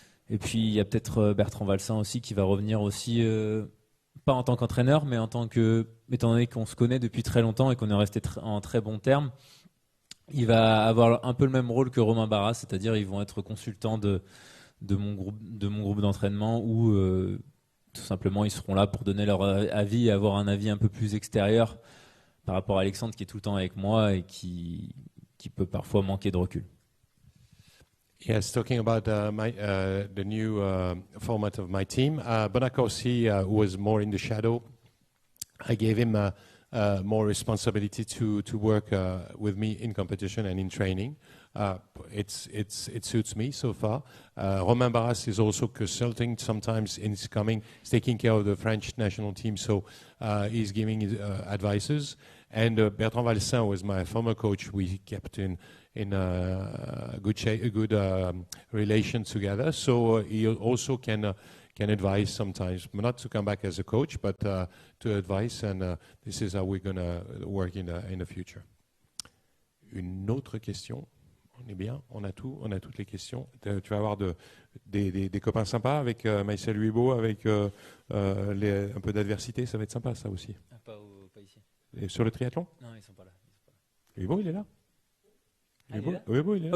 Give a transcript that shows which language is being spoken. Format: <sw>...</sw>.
<fr>Et puis, il y a peut-être Bertrand Valsin aussi qui va revenir aussi, pas en tant qu'entraîneur, mais étant donné qu'on se connaît depuis très longtemps et qu'on est resté en très bons termes, il va avoir un peu le même rôle que Romain Barras, c'est-à-dire ils vont être consultants de mon groupe d'entraînement où tout simplement ils seront là pour donner leur avis et avoir un avis un peu plus extérieur par rapport à Alexandre qui est tout le temps avec moi et qui peut parfois manquer de recul.</fr> <en>Yes, talking about the new format of my team, Bonacorsi was more in the shadow. I gave him more responsibility to work with me in competition and in training. It suits me so far. Romain Barras is also consulting sometimes. He's taking care of the French national team, so he's giving advices. And Bertrand Valsin was my former coach. We kept in a good relation together. So he also can advise sometimes, not to come back as a coach, but to advise. And this is how we're going to work in the future.</en> <fr>Une autre question? On est bien, on a toutes les questions. Tu vas avoir des copains sympas avec Marie-Josée, avec un peu d'adversité, ça va être sympa ça aussi. Pas ici. Et sur le triathlon? Non, ils sont pas là. Hugo, il est là. Hugo, il est là.</fr>